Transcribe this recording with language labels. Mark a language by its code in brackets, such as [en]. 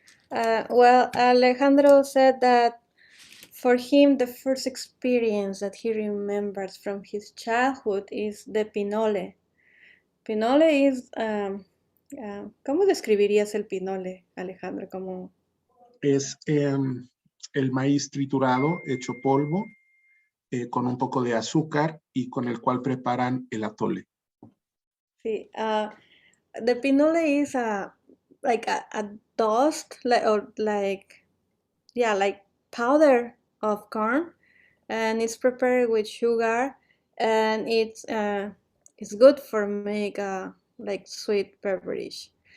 [en] Well, Alejandro said that for him, the first experience that he remembers from his childhood is the pinole. Pinole is, [es] ¿cómo describirías el pinole, Alejandro? ¿Cómo? Es el maíz triturado, hecho polvo, con un poco de azúcar y con el cual preparan el atole. [en] Sí, the pinole is like a dust, like powder of corn, and it's prepared with sugar, and it's good for make like sweet beverage.